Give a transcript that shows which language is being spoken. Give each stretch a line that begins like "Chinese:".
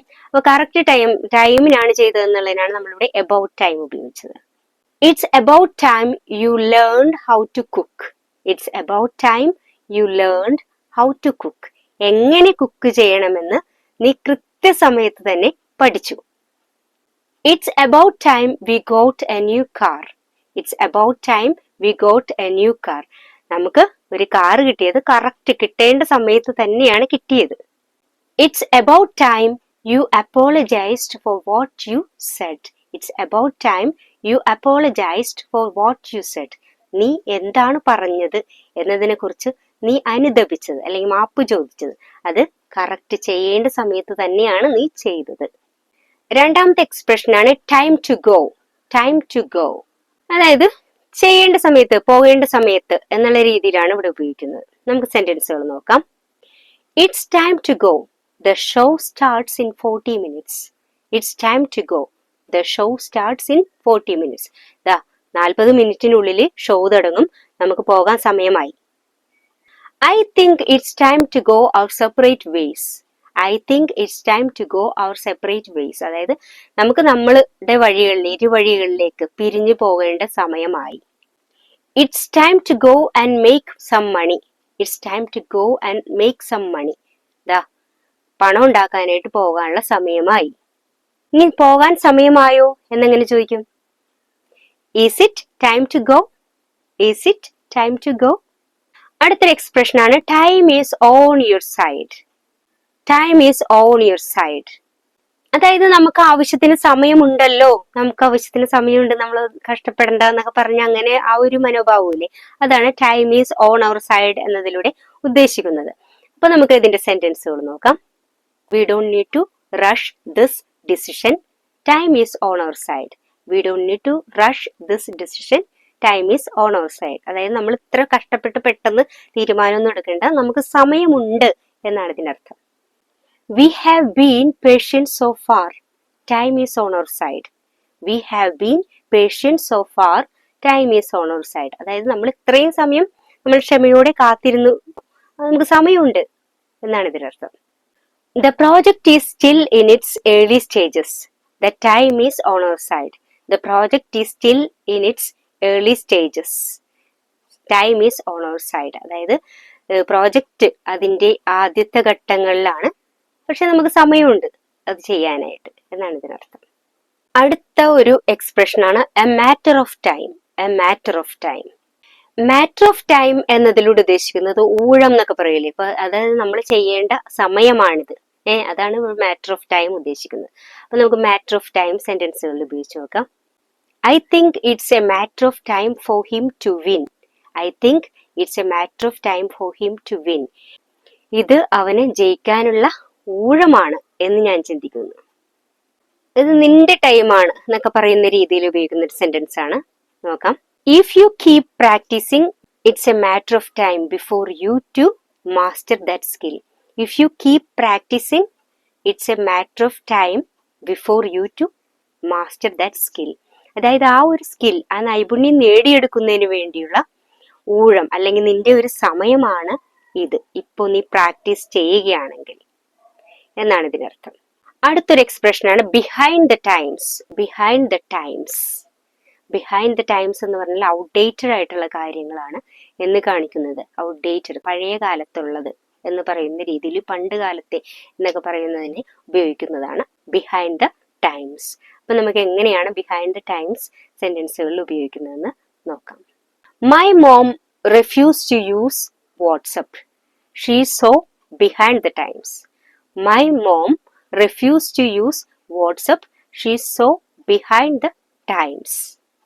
Malayalam: അപ്പൊ കറക്റ്റ് ടൈമിനാണ് ചെയ്തതെന്നുള്ളതിനാണ് നമ്മളിവിടെ about time ഉപയോഗിച്ചത്.
English: It's about time you learned how to cook. It's about time you learned how to cook.
Malayalam: എങ്ങനെ cook ചെയ്യണമെന്ന് നീ കൃത്യസമയത്ത് തന്നെ പഠിച്ചു.
English: It's about time we got a new car. It's about time we got a new car.
Malayalam: നമുക്ക് ഒരു car കിട്ടിയത് correct കിട്ടേണ്ട സമയത്ത് തന്നെയാണ് കിട്ടിയത്.
English: It's about time you apologized for what you said. It's about time you apologized for what you said.
Malayalam: നീ എന്താണ് പറഞ്ഞത് എന്നതിനെ കുറിച്ച് നീ അനുദപിച്ചത് അല്ലെങ്കിൽ മാപ്പ് ചോദിച്ചത് അത് കറക്റ്റ് ചെയ്യേണ്ട സമയത്ത് തന്നെയാണ് നീ ചെയ്തത്. രണ്ടാമത്തെ എക്സ്പ്രഷൻ ആണ് time to go. Time to go അതായത് ചെയ്യേണ്ട സമയത്ത്, പോകേണ്ട സമയത്ത് എന്നുള്ള രീതിയിലാണ് ഇവിടെ ഉപയോഗിക്കുന്നത്. നമുക്ക് സെന്റൻസുകൾ നോക്കാം.
English: It's time to go. The show starts in 40 minutes. It's time to go. The show starts in 40 minutes.
Malayalam: 40 മിനിറ്റിനുള്ളിൽ ഷോ തുടങ്ങും, നമുക്ക് പോകാൻ സമയമായി.
English: I think it's time to go our separate ways. I think it's time to go our separate ways.
Malayalam: അതായത് നമുക്ക് നമ്മളുടെ ഇരുവഴികളിലേക്ക് പിരിഞ്ഞു പോകേണ്ട സമയമായി.
English: It's time to go and make some money. It's time to go and make some money.
Malayalam: പണം ഉണ്ടാക്കാനായിട്ട് പോകാനുള്ള സമയമായി. ഇനി പോകാൻ സമയമായോ എന്നെങ്ങനെ ചോദിക്കും?
English: Is it time to go? Is it time to go?
Malayalam: അടുത്തൊരു എക്സ്പ്രഷൻ ആണ് time is on your side. Time is on your side അതായത് നമുക്ക് ആവശ്യത്തിന് സമയമുണ്ടല്ലോ, നമുക്ക് ആവശ്യത്തിന് സമയമുണ്ട്, നമ്മൾ കഷ്ടപ്പെടണ്ട എന്നൊക്കെ പറഞ്ഞ് അങ്ങനെ ആ ഒരു മനോഭാവമില്ലേ, അതാണ് time is on our side എന്നതിലൂടെ ഉദ്ദേശിക്കുന്നത്. അപ്പൊ നമുക്ക് ഇതിന്റെ സെന്റൻസുകൾ നോക്കാം.
English: We don't need to rush this decision. Time is on our side. We don't need to rush this decision. Time is on our side.
Malayalam: അതായത് നമ്മൾ ഇത്ര കഷ്ടപ്പെട്ട് പെട്ടെന്ന് തീരുമാനമൊന്നും എടുക്കേണ്ട, നമുക്ക് സമയമുണ്ട് എന്നാണ് ഇതിനർത്ഥം.
English: We have been patient so far. Time is on our side. We have been patient so far. Time is on our side.
Malayalam: അതായത് നമ്മൾ ഇത്രയും സമയം നമ്മൾ ക്ഷമയോടെ കാത്തിരുന്നു, നമുക്ക് സമയമുണ്ട് എന്നാണ് ഇതിനർത്ഥം.
English: The project is still in its early stages. The time is on our side. The project is still in its early stages. Time is on our side.
Malayalam: അതായത് പ്രോജക്റ്റ് അതിന്റെ ആദ്യത്തെ ഘട്ടങ്ങളിലാണ്, പക്ഷെ നമുക്ക് സമയമുണ്ട് അത് ചെയ്യാനായിട്ട് എന്നാണ് ഇതിനർത്ഥം. അടുത്ത ഒരു എക്സ്പ്രഷൻ ആണ് A matter of time. A matter of time. Matter of time എന്നതിലൂടെ ഉദ്ദേശിക്കുന്നത് ഊഴം എന്നൊക്കെ പറയില്ലേ, ഇപ്പൊ അതായത് നമ്മൾ ചെയ്യേണ്ട സമയമാണിത്. അതാണ് മാറ്റർ ഓഫ് ടൈം ഉദ്ദേശിക്കുന്നത്. അപ്പൊ നമുക്ക് മാറ്റർ ഓഫ് ടൈം സെന്റൻസുകളിൽ ഉപയോഗിച്ച് നോക്കാം.
English: I think it's a matter of time for him to win. I think it's a matter of time for him to win.
Malayalam: ഇത് അവന് ജയിക്കാനുള്ള ഊഴമാണ് എന്ന് ഞാൻ ചിന്തിക്കുന്നു. ഇത് നിന്റെ ടൈമാണ് എന്നൊക്കെ പറയുന്ന രീതിയിൽ ഉപയോഗിക്കുന്ന ഒരു സെന്റൻസ് ആണ്. നോക്കാം.
English: If you keep practicing it's a matter of time before you to master that skill. If you keep practicing, it's a matter of time before you to master that skill.
Malayalam: അതായത് ആ ഒരു skill, ആ നൈപുണ്യം നേടിയെടുക്കുന്നതിന് വേണ്ടിയുള്ള ഊഴം അല്ലെങ്കിൽ നിന്റെ ഒരു സമയമാണ് ഇത്, ഇപ്പോൾ നീ പ്രാക്ടീസ് ചെയ്യുകയാണെങ്കിൽ എന്നാണ് ഇതിനർത്ഥം. അടുത്തൊരു എക്സ്പ്രഷൻ ആണ് behind the times. Behind the times. Behind the times എന്ന് പറഞ്ഞാൽ ഔട്ട്ഡേറ്റഡ് ആയിട്ടുള്ള കാര്യങ്ങളാണ് എന്ന് കാണിക്കുന്നത്. ഔട്ട്ഡേറ്റഡ്, പഴയ കാലത്തുള്ളത് എന്ന് പറയുന്ന രീതിയിൽ, പണ്ട് കാലത്തെ എന്നൊക്കെ പറയുന്നതിന് ഉപയോഗിക്കുന്നതാണ് ബിഹൈൻഡ് ദ ടൈംസ്. അപ്പൊ നമുക്ക് എങ്ങനെയാണ് ബിഹൈൻഡ് ദ ടൈംസ് സെന്റൻസുകളിൽ ഉപയോഗിക്കുന്നതെന്ന് നോക്കാം.
English: My mom refused to use WhatsApp. She is so behind the times. My mom refused to use WhatsApp. She is so behind the times.